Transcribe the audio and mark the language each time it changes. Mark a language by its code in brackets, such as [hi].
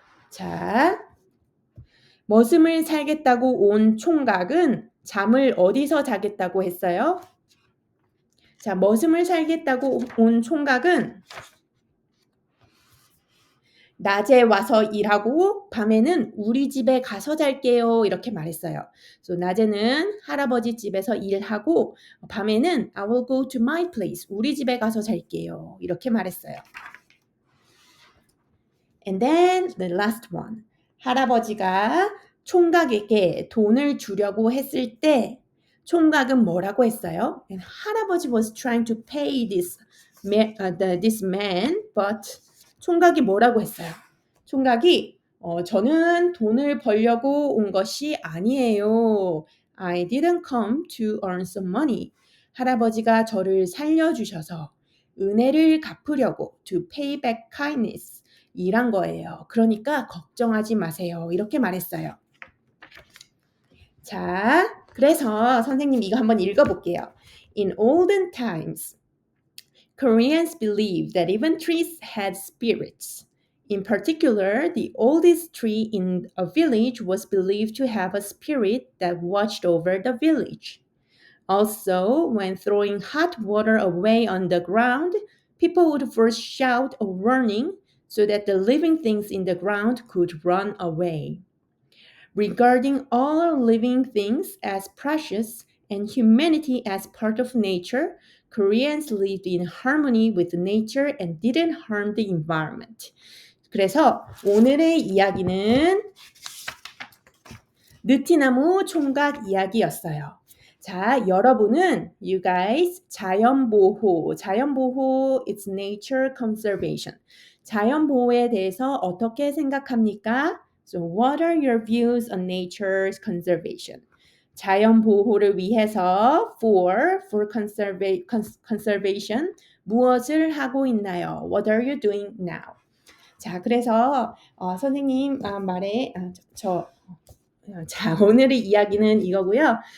[ko] 자, 머슴을 살겠다고 온 총각은 잠을 어디서 자겠다고 했어요? 자, 머슴을 살겠다고 온 총각은 낮에 와서 일하고 밤에는 우리 집에 가서 잘게요. 이렇게 말했어요. [en] So, [ko] 낮에는 할아버지 집에서 일하고 밤에는 [en] I will go to my place. [ko] 우리 집에 가서 잘게요. 이렇게 말했어요. [en] And then the last one. [ko] 할아버지가 총각에게 돈을 주려고 했을 때 총각은 뭐라고 했어요? [en] And 할아버지 was trying to pay this man, but [ko] 총각이 뭐라고 했어요? 총각이 저는 돈을 벌려고 온 것이 아니에요. [en] I didn't come to earn some money. [ko] 할아버지가 저를 살려주셔서 은혜를 갚으려고 [en] to pay back kindness [ko] 일한 거예요. 그러니까 걱정하지 마세요. 이렇게 말했어요. 자, 그래서 선생님 이거 한번 읽어볼게요. [en] In olden times, Koreans believed that even trees had spirits. In particular, the oldest tree in a village was believed to have a spirit that watched over the village. Also, when throwing hot water away on the ground, people would first shout a warning so that the living things in the ground could run away. Regarding all living things as precious and humanity as part of nature, Koreans lived in harmony with nature and didn't harm the environment. [ko] 그래서 오늘의 이야기는 느티나무 총각 이야기였어요. 자, 여러분은 [en] you guys 자연보호 it's nature conservation. [ko] 자연보호에 대해서 어떻게 생각합니까? [en] So what are your views on nature's conservation? [ko] 자연보호를 위해서 [en] for conservation [ko] 무엇을 하고 있나요? [en] What are you doing now? [ko] 자, 그래서 선생님 말에 자, 오늘의 이야기는 이거고요.